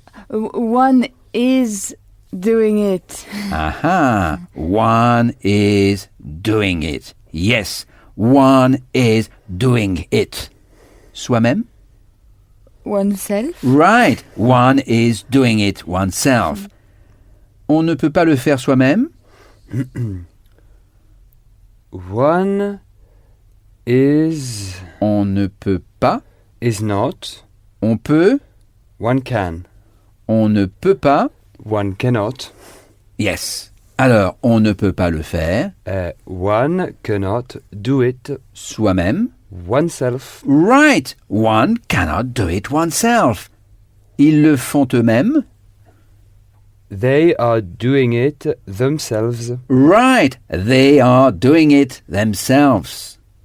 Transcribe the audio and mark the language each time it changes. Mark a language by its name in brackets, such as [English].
[English] One is doing it. Aha, one is doing it. Yes, one is doing it. Soi-même? Oneself. Right, one is doing it oneself. [French] On ne peut pas le faire soi-même? [English] One is [French] On ne peut pas. [English] not. [French] On peut. [English] One can. [French] On ne peut pas. [English] One cannot. Yes. [French] Alors, on ne peut pas le faire [English] One cannot do it [French] soi-même. [English] oneself. Right, one cannot do it oneself. [French] Ils le font eux-mêmes. [English] They are doing it themselves. Right, they are doing it themselves.